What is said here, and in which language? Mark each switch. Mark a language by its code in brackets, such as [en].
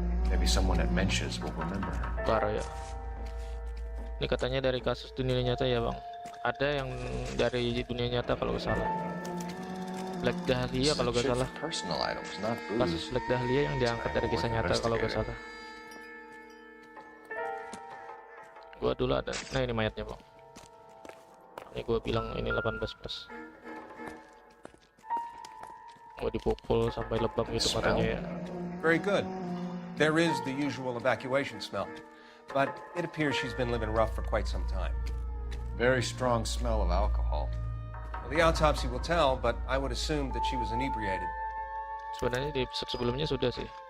[en] Maybe someone at Mensch's will remember her. [id] parah ya. Ini katanya dari kasus dunia nyata ya bang, ada yang dari dunia nyata kalau nggak salah. Black Dahlia kalau nggak salah. [en] Personal items, not [id] Kasus [en] booze. [id] Black Dahlia yang diangkat dari kisah nyata kalau nggak salah. Gua dulu ada. Nah ini mayatnya bang. Ini gua bilang ini 18 plus. Gua dipukul sampai lebam gitu matanya ya. [en] Very good. There is the usual evacuation smell, but it appears she's been living rough for quite some time. Very strong smell of alcohol. Well, the autopsy will tell, but I would assume that she was inebriated. [id] Sebenarnya di episode sebelumnya sudah sih.